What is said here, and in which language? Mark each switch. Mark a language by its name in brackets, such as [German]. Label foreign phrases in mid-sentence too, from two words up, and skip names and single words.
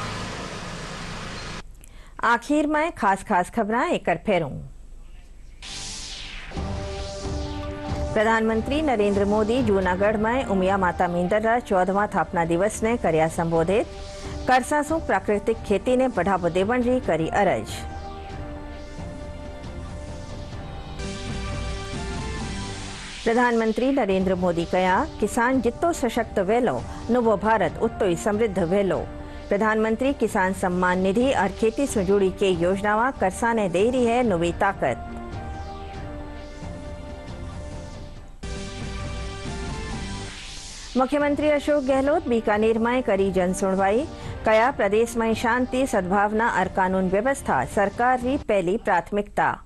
[Rajasthani] आखिर में खास खबरें एक कर फेरूं। प्रधानमंत्री नरेंद्र मोदी जूनागढ़ में उमिया माता मींदर 14वां स्थापना दिवस ने कर्या संबोधित। करसासू प्राकृतिक खेती ने बढ़ावो देवण री करी अरज। प्रधानमंत्री नरेंद्र मोदी कया किसान जितो सशक्त वेलो नवो भारत उतो ही समृद्ध वेलो। प्रधानमंत्री किसान सम्मान निधि और खेती से जुड़ी कई योजनावां करसाने दे रही है नवी ताकत। मुख्यमंत्री अशोक गहलोत बीकानेर में करी जन सुनवाई। कया प्रदेश में शांति सद्भावना और कानून व्यवस्था सरकार की पहली प्राथमिकता।